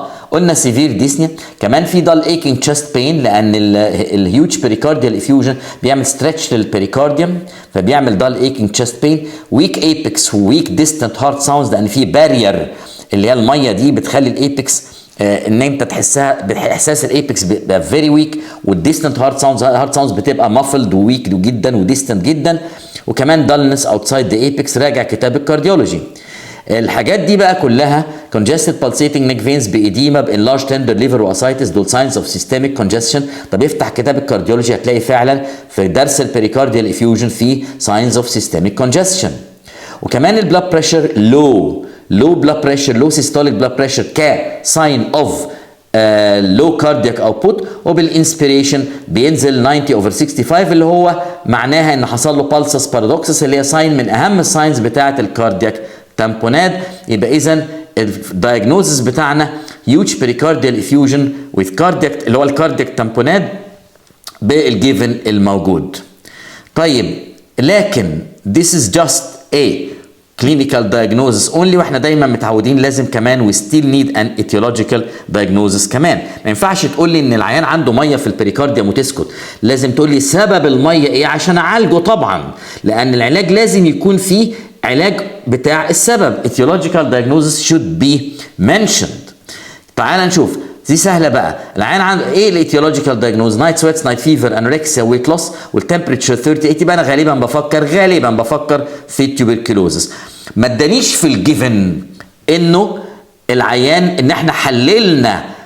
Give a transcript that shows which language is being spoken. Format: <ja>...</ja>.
<ar>قلنا</ar> <en>severe dyspnea،</en> <ar>كمان في</ar> <en>dull aching chest pain</en> <ar>لأن الهيوج</ar> <en>pericardial effusion</en> <ar>بيعمل stretch للبريكارديوم فبيعمل dull aching chest pain، weak apex و weak distant heart sounds لأن في barrier اللي هي المية دي بتخلي الأبيكس ان انت تحسها باحساس الابيكس بيبقى فيري ويك، والديستنت هارت ساوندز بتبقى مافلد وويك جدا وديستنت جدا، وكمان دالنس اوتسايد ذا ايبكس راجع كتاب الكارديولوجي. الحاجات دي بقى كلها</ar> <en>congested pulsating neck veins</en> <ar>بإديمة بانلارج tender liver واسايتس، دول</ar> <en>signs of systemic congestion.</en> <ar>طب افتح كتاب الكارديولوجي هتلاقي فعلا في درس البريكارديال افيوجن في</ar> <en>signs of systemic congestion.</en> <ar>وكمان البلاد بريشر</ar> <en>low blood pressure, low systolic blood pressure</en> <ar>ك</ar> <en>sign of low cardiac output،</en> <ar>وبالانسبيريشن بينزل 90/65 اللي هو معناها ان حصل له pulsus paradoxus اللي هي ساين من اهم الساينز بتاعه الكاردياك تامبوناد. يبقى اذا الدايجنوزس بتاعنا</ar> <en>huge pericardial effusion with cardiac</en> <ar>اللي هو الكاردياك تامبوناد بالجيفن الموجود. طيب لكن</ar> <en>this is just a clinical diagnosis only،</en> <ar>واحنا دايما متعودين لازم كمان</ar> <en>we still need an etiological diagnosis</en> <ar>كمان. ما ينفعش تقول لي ان العيان عنده ميه في البريكارديوم وتسكت، لازم تقول لي سبب الميه ايه عشان اعالجه طبعا، لان العلاج لازم يكون فيه علاج بتاع السبب.</ar> <en>etiological diagnosis should be mentioned.</en> <ar>تعال نشوف دي سهله بقى. العيان عنده ايه الايتيولوجيكال دايجنوز؟ نايت سويتس، نايت فيفر، انوركسيا، ويت لوس، والتمبريتشر 38. يبقى انا غالبا بفكر في التوبركلوزس. ما ادانيش في الجيفن انه العيان ان احنا حللنا</ar>